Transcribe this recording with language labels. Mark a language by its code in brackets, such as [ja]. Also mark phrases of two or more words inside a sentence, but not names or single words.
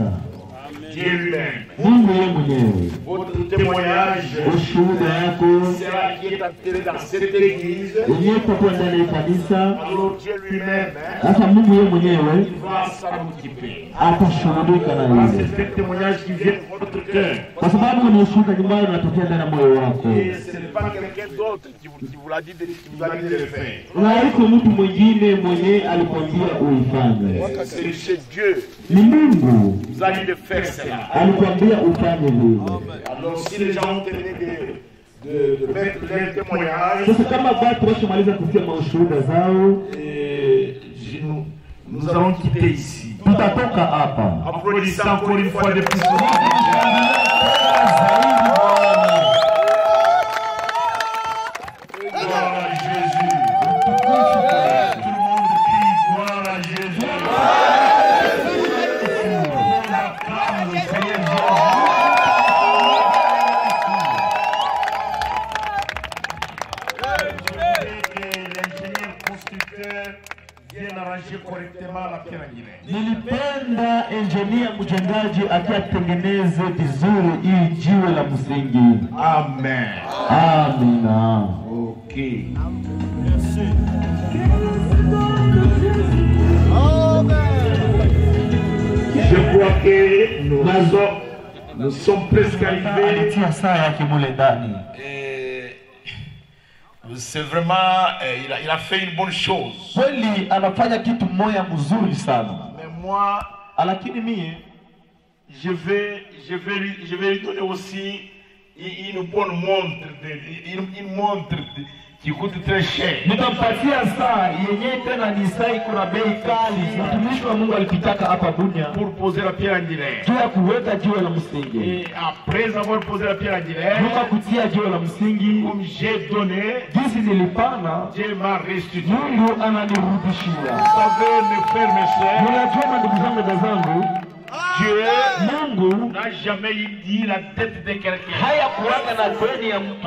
[fr] Dieu lui-même. [sw] Mungu yeye mwenyewe. [fr] Votre témoignage [sw] Ushuhuda yako [fr] sera qui est entré dans cette église. [sw] yenyewe kwa ndani ya kanisa. [fr] Alors Dieu lui-même, [sw] Sasa Mungu yeye mwenyewe [fr] il va s'en occuper. [sw] atashughulika na [fr] Voilà, [sw] hilo. [fr] c'est un témoignage qui vient de votre cœur. [sw] Kwa sababu ni ushuhuda nyumbani unatokea ndani ya moyo wako. [fr] Et ce n'est pas quelqu'un d'autre qui vous l'a dit de le faire. [sw] Na haiko mtu mwingine mwenye alikwambia uifanye. [fr] C'est Dieu [sw] Ni Mungu [fr] qui vous a dit de faire cela. [sw] alikwambia ufanye vile. [fr] Alors si les gens ont terminé de mettre leur témoignage, [sw] Sasa kama watu washamaliza kusema ushuhuda zao, [fr] nous allons quitter ici. [sw] tutatoka hapa. [fr] Applaudissez encore une fois de plus. Gloire à Jésus. Tout le monde crie gloire à Jésus. On acclame le Seigneur Jésus. L'ingénieur constructeur vient arranger correctement la pierre angulaire. [sw] Nilipenda engineer mjengaji akiatengeneze vizuri hii jiwe la msingi. [fr] Amen. [sw] Amina. [fr] Ok. Je crois que nous sommes presque arrivés. [sw] Anatia saa yake mule ndani. [fr] C'est vraiment, il a fait une bonne chose. [sw] Kweli anafanya kitu moja mzuri sana. [fr] Mais moi, [sw] Lakini mie [fr] je vais lui donner aussi une bonne montre, une montre qui coûte très cher. [sw] Nitampatia saa yenye tena ni saa iko na bei kali. Mtumishi wa Mungu alipitaka hapa Bunia [fr] Pour poser la pierre angulaire. [sw] juu ya kuweka jiwe la msingi. [fr] Et après avoir posé la pierre angulaire, [sw] Nuka kutia jiwe la msingi, [fr] comme j'ai donné, [sw] jinsi nilipana, [fr] Dieu m'a restitué. [sw] Mungu ananirudishia. [fr] Vous savez, mes frères, mes sœurs, [sw] Mnajua ndugu zangu dada zangu, [fr] Dieu [sw] Mungu [fr] n'a jamais dit la tête de quelqu'un. [sw] haya kuwaka na deni ya mtu.